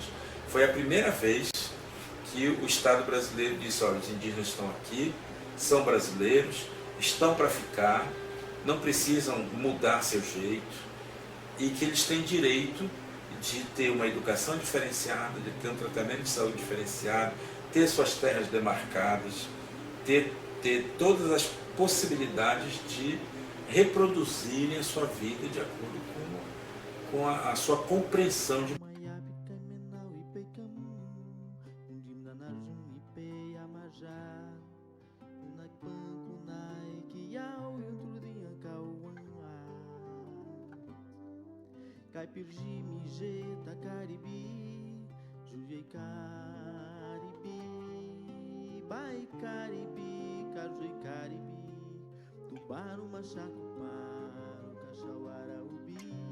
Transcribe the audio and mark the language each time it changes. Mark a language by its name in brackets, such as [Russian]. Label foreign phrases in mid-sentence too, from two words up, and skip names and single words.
[Portuguese] Foi a primeira vez que o Estado brasileiro disse: olha, os indígenas estão aqui, são brasileiros, estão para ficar, não precisam mudar seu jeito, e que eles têm direito de ter uma educação diferenciada, de ter um tratamento de saúde diferenciado, ter suas terras demarcadas, ter todas as possibilidades de reproduzirem a sua vida de acordo com a sua compreensão de Caipirji, Mijeta, Caribi, Juiei Caribi, Bai Caribi, Cajui Caribi, Tubarão, Machaco, Paro, Cachauara, Ubi,